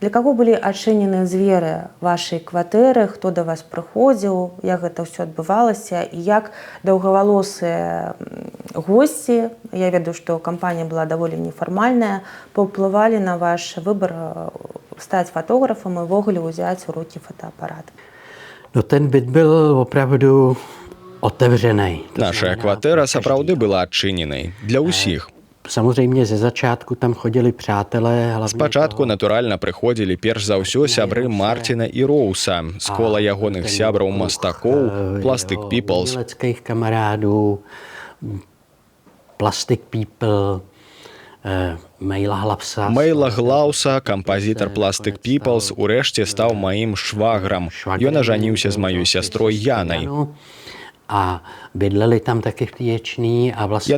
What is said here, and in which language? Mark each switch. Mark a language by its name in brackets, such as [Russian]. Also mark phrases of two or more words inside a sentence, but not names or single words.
[Belarusian] Для каго былі адчынены дзверы вашай кватэры, хто да вас прыходзіў, як гэта ўсё адбывалася і як даўгавалосыя госці, я ведаю, што кампанія была даволі нефармальная, паўплывалі на ваш выбар стаць фотографам і ўвогуле ўзяць у рукі фотоапарат? [Czech] No ten byt byl opravdu otevřený. [Belarusian] Наша кватэра сапраўды была адчыненай для ўсіх. [Czech] Samozřejmě ze začátku tam chodili přátelé. [Belarusian] Спачатку, натуральна, прыходзілі перш за ўсё сябры Мартина і Роуса з кола ягоных сябраў мастакоў Plastic Peoples. [Czech] Uměleckých kamarádů, Plastic People, [Belarusian] Мейла Глауса, кампазітар Plastic Peoples, урэшце стаў маім шваграм. Ён ажаніўся з маёй сястрой Янай. [Czech] A bydleli tam taky v Ječné, a vlastně...